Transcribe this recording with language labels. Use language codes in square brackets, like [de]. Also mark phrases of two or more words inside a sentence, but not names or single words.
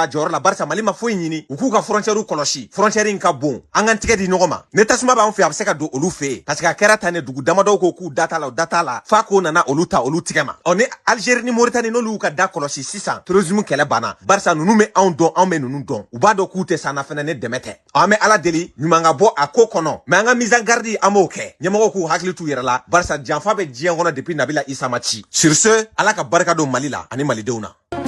[bm] a jɔyɔrɔ la barisa Mali ma foyi ɲini u k'u ka frontière kɔlɔsi frontière in ka bon an k'an tigɛ di ɲɔgɔn ma ni tasuma b'an fɛ a bɛ se ka don olu fɛ yen [fr] parce que [bm] a kɛra tan ne dugu damadɔw ko k'u da t'a la o da t'a la f'a ko nana olu ta olu tigɛ ma ni Algérie ni Mauritanie n'olu y'u ka da kɔlɔsi sisan terrorisme kɛlɛ banna barisa ninnu bɛ anw dɔn anw bɛ ninnu dɔn u b'a dɔn k'u tɛ s'an na fɛnɛ ne dɛmɛ tɛ an bɛ Ala deli ɲuman ka bɔ a ko kɔnɔ mais an ka [fr] mise en garde [bm] an b'o kɛ ɲɛmɔgɔw k'u hakili t'u yɛrɛ la barisa janfa bɛ diɲɛ kɔnɔ depuis Nabila Isa ma ci [fr] sur ce [bm] Ala ka barika don Mali la ani malidenw na